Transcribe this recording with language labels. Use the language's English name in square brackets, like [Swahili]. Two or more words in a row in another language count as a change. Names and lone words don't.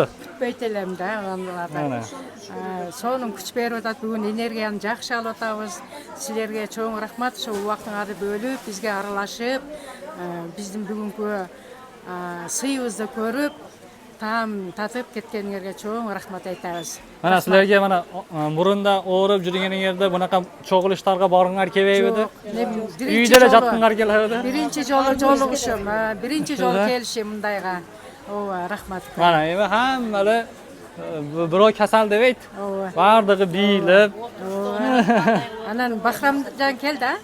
[Kyrgyz] Күтпөйт элем да аналарды. Сонун күч берип атат, бүгүн энергияны жакшы алып атабыз. Силерге чоң рахмат, ошо убактыңарды бөлүп, бизге аралашып, биздин бүгүнкү сыйыбызды көрүп, таам татып кеткениңерге чоң рахмат айтабыз. [Uzbek] Mana sizlarga mana murunda o'rib [Kyrgyz] жүргениңерде бунака чогулуштарга баргыңар келбейби? Үйдө эле жаткыңар келеби? Биринчи жолу жолугушум, биринчи жолу келишим мындайга. Ооба, рахмат. Mana эми hamma эле бирөө kasal дебейт. Бардыгы бийлеп. Анан Бахрамжан келди, а?